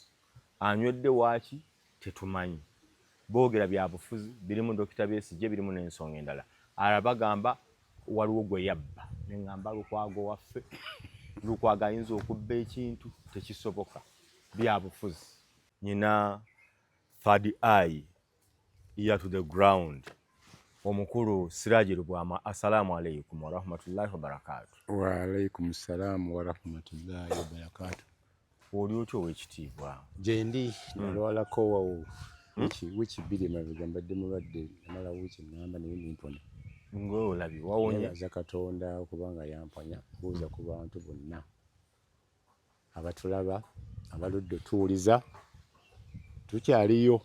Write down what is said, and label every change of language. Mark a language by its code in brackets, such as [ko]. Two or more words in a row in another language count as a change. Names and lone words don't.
[lg] Anywedde waaki tetumanyi. Boogera bya bufuzi birimu Dr. Besigye birimu n'ensonga endala. Arabagamba waliwo gwe yabba. Ne ngamba Lukwago waffe. Lukwago ayinza okubba ekintu tekisoboka. Bya bufuzi. nyina [en] third eye ear to the ground [lg] omukulu Siraji Lubwama. [ar] السلام عليكم ورحمة الله وبركاته. وعليكم السلام ورحمة الله وبركاته. [lg] Oli otyo w'ekitiibwa Jendi nalwalako wawo wiki bbiri mabega mbadde mulwadde namala wiki ŋŋamba naye nimpona. Ng'olabye wawonye. Nebaza Katonda kubanga yamponya. Buuza ku bantu bonna abatulaba abaludde otuwuliza tukyaliyo